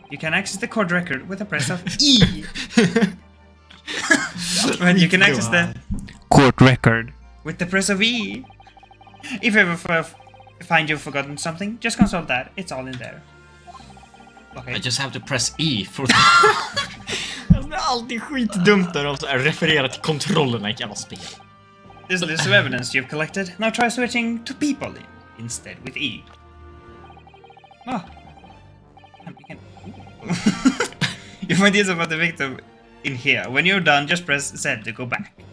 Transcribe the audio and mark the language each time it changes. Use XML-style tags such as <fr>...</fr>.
<en>You can access the court record with a press of E. Well, you can access the court record with the press of E. If you ever find you've forgotten something, just consult that. It's all in there. Okay. I just have to press E for</en> <sv>Det är alltid skitdumt när de refererar till kontrollerna i ett jävla spel.</sv> <en>This list of evidence you've collected. Now try switching to people instead with E. Ah. You find details about the victim in here. When you're done, just press Z to go back.</en>